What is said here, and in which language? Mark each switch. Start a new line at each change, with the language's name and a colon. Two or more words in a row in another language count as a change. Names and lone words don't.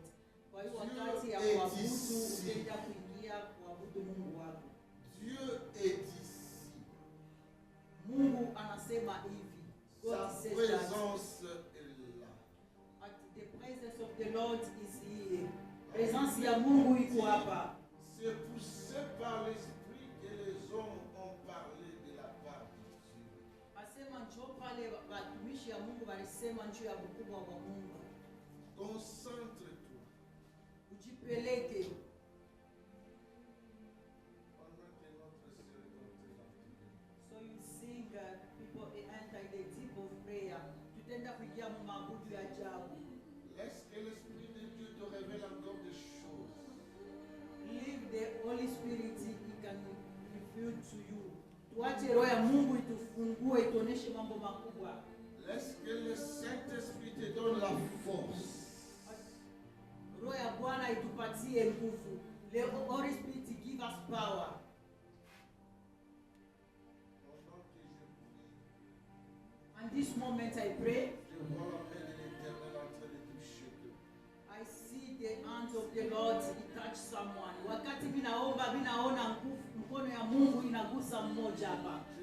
Swahili: Kwa hiyo wakati ya kuabudu utaenda kuingia kuabudu Mungu wako.
French: Dieu est ici.
Swahili: Mungu anasema hivi.
French: Sa présence est là.
English: The presence of the Lord is here.
Swahili: Presence ya Mungu iko hapa.
French: C'est poussé par l'esprit que les hommes ont parlé de la part de Dieu.
Swahili: Asema njoo pale watumishi ya Mungu walisema njoo ya ukubwa wa Mungu.
French: Concentre-toi.
Swahili: Ujipeleke.
English: So you sing, people enter the deep of prayer.
Swahili: Tutenda kuingia maabudu ya ajabu.
French: Laisse que l'Esprit de Dieu te révèle encore des choses.
English: Leave the Holy Spirit, He can reveal to you.
Swahili: Tuache roho ya Mungu itufungue, ituoneshe mambo makubwa.
French: Laisse que le Saint-Esprit te donne la force.
Swahili: Roho ya Bwana itupatie nguvu.
English: The Holy Spirit give us power. And this moment I pray. I see the hands of the Lord touch someone.
Swahili: Wakati ninaomba ninaona mkono ya Mungu inagusa mmoja hapa.